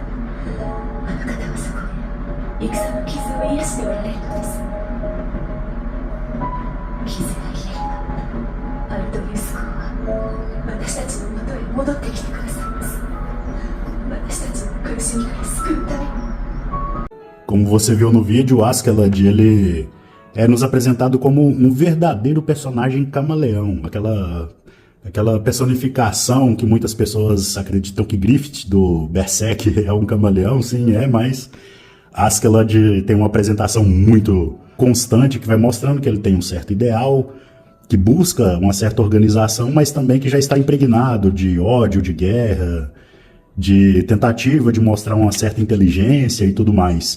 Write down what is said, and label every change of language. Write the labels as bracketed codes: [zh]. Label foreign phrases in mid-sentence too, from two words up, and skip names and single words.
[ja] あの方はそこで戦の傷を癒しておられるのです。傷が癒えばアルトリウス公は私たちのもとへ戻ってきてくださいます。私たちの苦しみから救うために。 [pt] Como você viu no vídeo, Askeladd, ele é nos apresentado como um verdadeiro personagem camaleão, aquela personificação que muitas pessoas acreditam que Griffith do Berserk é um camaleão, sim, mas Askeladd tem uma apresentação muito constante que vai mostrando que ele tem um certo ideal, que busca uma certa organização, mas também que já está impregnado de ódio, de guerra, de tentativa de mostrar uma certa inteligência e tudo mais.